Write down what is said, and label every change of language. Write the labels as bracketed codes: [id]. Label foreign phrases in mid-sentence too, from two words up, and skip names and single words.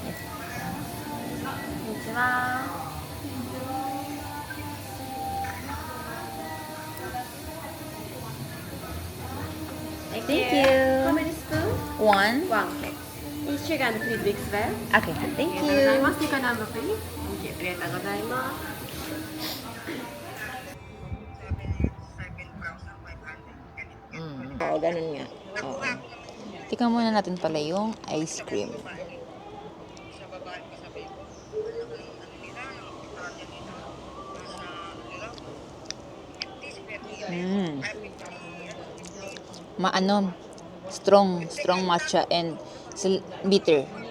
[en] Thank you. How many spoons? One. One cake. Each chicken 3 big spare. Okay, thank you. Sticker number please. Thank you. [ja] ありがとうございます。 [tl] Oo, ganun nga. Oo. Tika muna natin pala yung [en] ice cream. Strong matcha and bitter.